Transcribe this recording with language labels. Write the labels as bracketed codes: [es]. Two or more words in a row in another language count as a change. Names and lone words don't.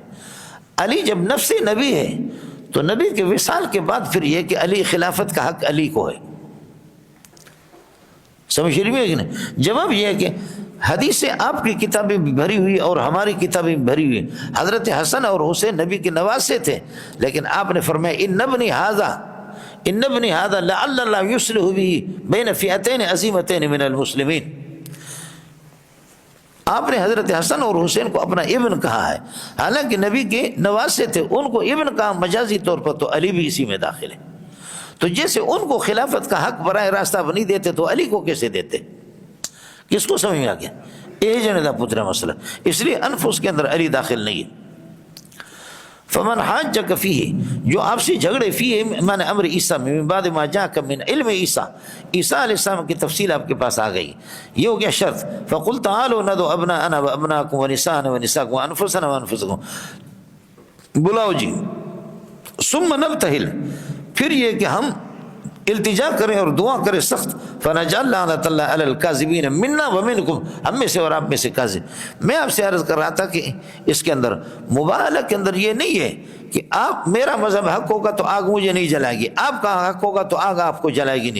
[ur] علی جب نفس نبی ہے تو نبی کے وصال کے بعد پھر یہ کہ علی خلافت کا حق علی کو ہے، سمجھ رہی ہے کہ نہیں؟ جواب یہ ہے کہ حدیثیں آپ کی کتابیں بھی بھری ہوئی اور ہماری کتابیں بھی بھری ہوئی. حضرت حسن اور حسین نبی کے نواسے تھے، لیکن آپ نے فرمایا [ar] ان ابنی ھذا لعل اللہ یصلح به بین فئتین عظیمتین من المسلمین. [ur] آپ نے حضرت حسن اور حسین کو اپنا ابن کہا ہے، حالانکہ نبی کے نواسے تھے، ان کو ابن کہا مجازی طور پر، تو علی بھی اسی میں داخل ہے. تو جیسے ان کو خلافت کا حق براہ راست آپ نہیں دیتے تو علی کو کیسے دیتے؟ کس کو سمجھ میں آ گیا؟ یہ [pa] جنے دا پترا [ur] مسئلہ. اس لیے انفس کے اندر علی داخل نہیں ہے. [ar] فمن حاجک فیہ، [ur] جو آپ سے جھگڑے، فیہ معنی امر عیسیٰ میں، [ar] من بعد ما جاءک من علم [ur] عیسیٰ، عیسیٰ علیہ السلام کی تفصیل آپ کے پاس آ گئی، یہ ہو گیا شرط. [ar] فقل تعالوا ندعو ابناءنا وابناءکم ونساءنا ونساءکم وانفسنا وانفسکم، [ur] بلاؤ جی. [ar] ثم نبتہل، [ur] پھر یہ کہ ہم التجا کریں اور دعا کریں سخت. [ar] فنجعل لعنت اللہ علی الکاذبین منا ومنکم، [ur] ہم میں سے اور آپ میں سے کاذب. میں آپ سے عرض کر رہا تھا کہ اس کے اندر مبالغہ کے اندر یہ نہیں ہے کہ آپ میرا مذہب حق ہوگا تو آگ مجھے نہیں جلائے گی، آپ کا حق ہوگا تو آگ آپ کو جلائے گی نہیں.